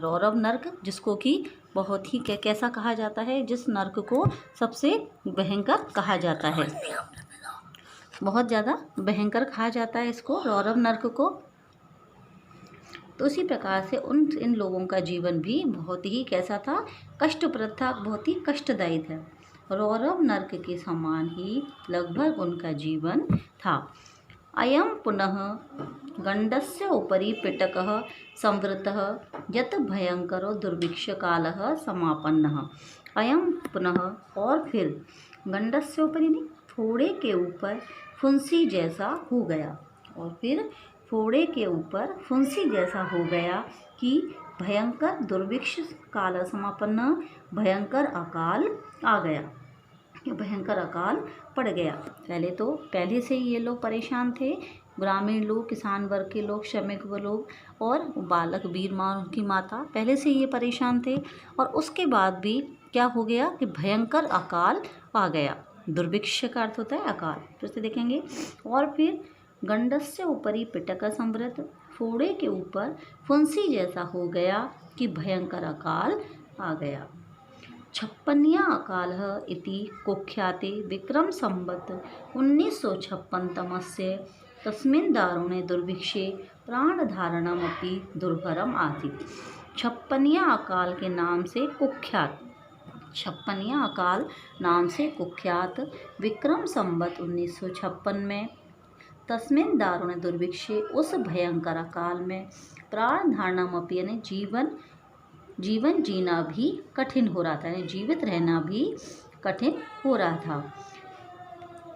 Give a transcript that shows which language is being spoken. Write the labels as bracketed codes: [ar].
[hi] रौरव नरक जिसको कि बहुत ही कैसा कहा जाता है, जिस नरक को सबसे भयंकर कहा जाता है, बहुत ज़्यादा भयंकर कहा जाता है इसको, रौरव नरक को। तो उसी प्रकार से इन लोगों का जीवन भी बहुत ही कैसा था, कष्टप्रद था, बहुत ही कष्टदायी था। रौरव नरक के समान ही लगभग उनका जीवन था। [sa] अयं पुनः गंडस्य उपरि पिटकः संवृतः यत् भयंकरो दुर्भिक्षकालः समापन्नः। अयं पुनः, [hi] और फिर, [sa] गंडस्य उपरि [hi] फोड़े के ऊपर फुंसी जैसा हो गया, और फिर फोड़े के ऊपर फुंसी जैसा हो गया कि भयंकर दुर्भिक्ष काल समापन्न, भयंकर अकाल आ गया, भयंकर अकाल पड़ गया। पहले से ही ये लोग परेशान थे, ग्रामीण लोग, किसान वर्ग के लोग, श्रमिक लोग और बालक वीरमा और उनकी माता पहले से ये परेशान थे। और उसके बाद भी क्या हो गया कि भयंकर अकाल आ गया। दुर्भिक्ष का अर्थ होता है अकाल, फिर से देखेंगे। और फिर [sa] गंडस्य ऊपरी पिटक संवृत, [hi] फोड़े के ऊपर फुंसी जैसा हो गया कि भयंकर अकाल आ गया। [sa] 56 अकाल इति कुख्याते विक्रम संवत् 1956 तमस्य तस्मिन् दारुणे दुर्भिक्षे प्राणधारणमपि दुर्भरम आसीत्। [hi] 56 अकाल के नाम से कुख्यात, 56 अकाल नाम से कुख्यात विक्रम संवत 1956 में [sa] तस्मिन् दारुण दुर्भिक्षे [hi] उस भयंकर अकाल में प्राण धारणमपि यानी जीवन जीना भी कठिन हो रहा था, यानी जीवित रहना भी कठिन हो रहा था।